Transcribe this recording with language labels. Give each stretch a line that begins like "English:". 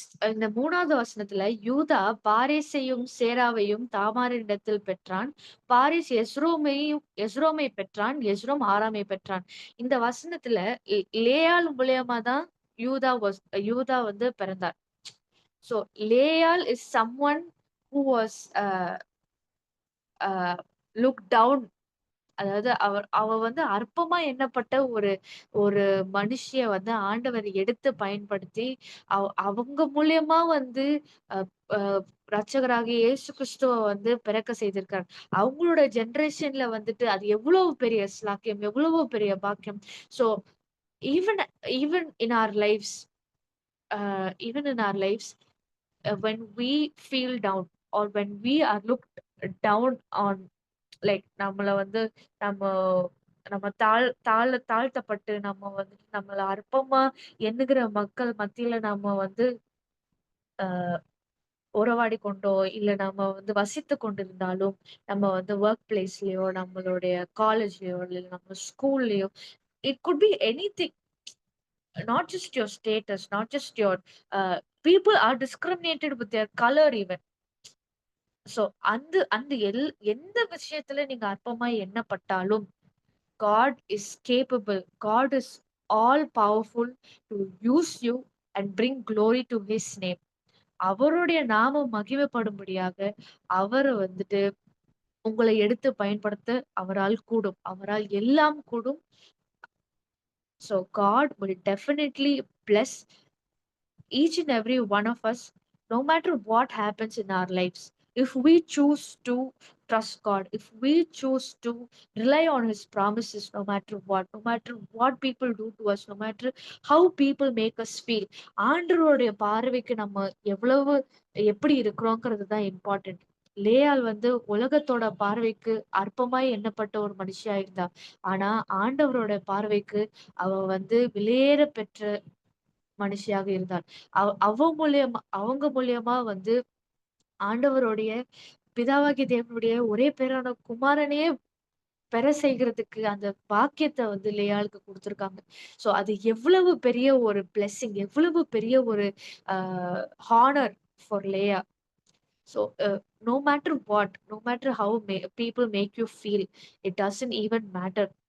Tamil: இந்த 3வது வசனத்துல யூதா பாரேசையும் சேராவையும் தாமாரினிடத்தில் பெற்றான். பாரேஸ் எஸ்ரோமை பெற்றான், எஸ்ரோம் ஆராமை பெற்றான். இந்த வசனத்துல லேயாள் மூலியமா தான் யூதா வந்து பிறந்தார்.
English: So லேயாள் is someone who was looked down.
Tamil: அதாவது அவ வந்து அற்பமா எண்ணப்பட்ட ஒரு ஒரு மனுஷிய வந்து ஆண்டவர் எடுத்து பயன்படுத்தி அவங்க மூலியமா வந்து ரட்சகராகிய இயேசு கிறிஸ்துவ வந்து பிறக்க செய்திருக்காரு. அவங்களோட ஜெனரேஷன்ல வந்துட்டு அது எவ்வளவு பெரிய ஸ்லாக்கியம், எவ்வளவு பெரிய பாக்கியம்.
English: so even even in our lives even in our lives, when we feel down or when we are looked down on, like
Tamil: நம்மள வந்து நம்ம நம்ம தாழ்த்தப்பட்டு நம்ம வந்து
English: நம்மள அற்பமா எண்ணுகிற மக்கள் மத்தியில நம்ம வந்து
Tamil: உறவாடி கொண்டோ இல்ல நம்ம வந்து வசித்து கொண்டிருந்தாலும், நம்ம வந்து ஒர்க் பிளேஸ்லயோ நம்மளுடைய காலேஜ்லயோ இல்ல நம்ம ஸ்கூல்லயோ,
English: It could be anything. Not just your status, not just your people are discriminated with their color even. So
Tamil: அந்த எந்த விஷயத்துல நீங்க அற்பமா எண்ணப்பட்டாலும்,
English: God is capable, God is all powerful to use you and bring glory to his name.
Tamil: அவருடைய நாமம் மகிமைப்படும்படியாக அவர் வந்துட்டு உங்களை எடுத்து பயன்படுத்த அவரால் கூடும், அவரால் எல்லாம் கூடும்.
English: So God will definitely bless each and every one of us, no matter what happens in our lives. If we choose to trust God, if we choose to rely on his promises, no matter what people do to us, no matter how people make us feel,
Tamil: ஆண்டவருடைய பார்வைக்கு நம்ம எப்படி இருக்கிறோங்கிறது தான் important. லேயாள் வந்து உலகத்தோட பார்வைக்கு அற்பமாய் எண்ணப்பட்ட ஒரு மனுஷியா இருந்தா. ஆனா ஆண்டவரோட பார்வைக்கு அவ வந்து விலையேற பெற்ற மனுஷியாக இருந்தாள். அவங்க மூலியமா வந்து ஆண்டவருடைய பிதாவாகிய தேவனுடைய ஒரே பேரான குமாரனையே பெற செய்கிறதுக்கு அந்த பாக்கியத்தை வந்து லேயாளுக்கு கொடுத்திருக்காங்க. சோ அது எவ்வளவு பெரிய ஒரு பிளெஸிங், எவ்வளவு பெரிய ஒரு
English: Honour for Leah. So no matter what, no matter how people make you feel, it doesn't even matter.